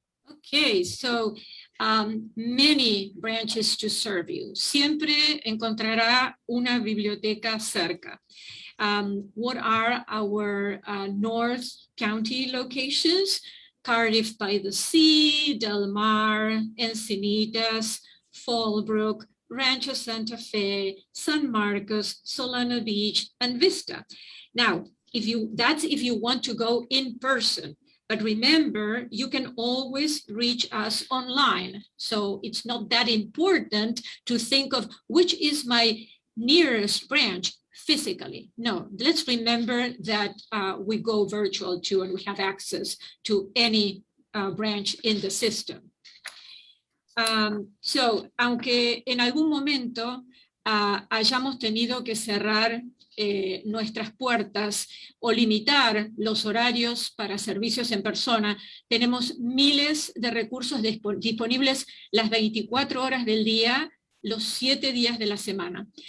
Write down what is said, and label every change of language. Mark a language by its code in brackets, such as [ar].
[en] Okay, so many branches to serve you. [es] Siempre encontrará una biblioteca cerca. [en] What are our North County locations? Cardiff by the Sea, Del Mar, Encinitas, Fallbrook, Rancho Santa Fe, San Marcos, Solana Beach, and Vista. Now, if you want to go in person, but remember, you can always reach us online. So it's not that important to think of which is my nearest branch physically. No, let's remember that we go virtual too, and we have access to any branch in the system. [es] So, aunque en algún momento hayamos tenido que cerrar nuestras puertas o limitar los horarios para servicios en persona, tenemos miles de recursos disponibles las 24 horas del día, los 7 días de la semana.